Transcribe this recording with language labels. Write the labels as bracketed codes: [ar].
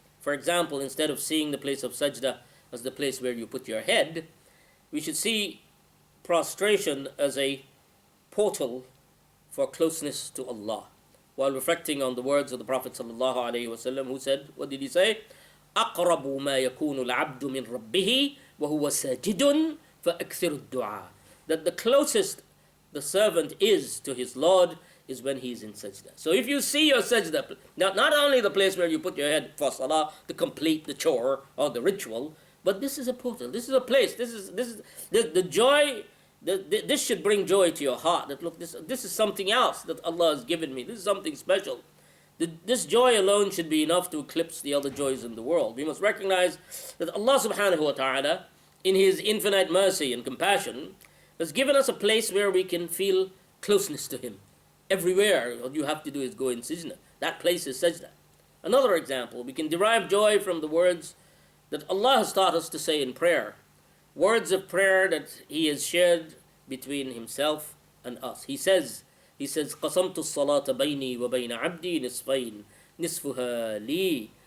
[en] For example, instead of seeing the place of sajda as the place where you put your head, we should see prostration as a portal for closeness to Allah. While reflecting on the words of the Prophet ﷺ, who said, what did he say? [ar] أقرب ما يكون العبد من ربه وهو ساجد فأكثر الدعاء. [en] That the closest the servant is to his Lord is when he is in sajda. So if you see your sajda, not only the place where you put your head for salah to complete the chore or the ritual, but this is a portal. This is a place. This is the joy. This should bring joy to your heart. That look, this is something else that Allah has given me. This is something special. This joy alone should be enough to eclipse the other joys in the world. We must recognize that Allah subhanahu wa ta'ala, in His infinite mercy and compassion, has given us a place where we can feel closeness to Him. Everywhere, all you have to do is go in sajda. That place is sajda. Another example, we can derive joy from the words that Allah has taught us to say in prayer. Words of prayer that He has shared between Himself and us. He says, [ar] قَسَمْتُ الصَّلَاةَ بَيْنِي وَبَيْنَ عَبْدِي نِصْفَيْنِ نِصْفُهَا لِي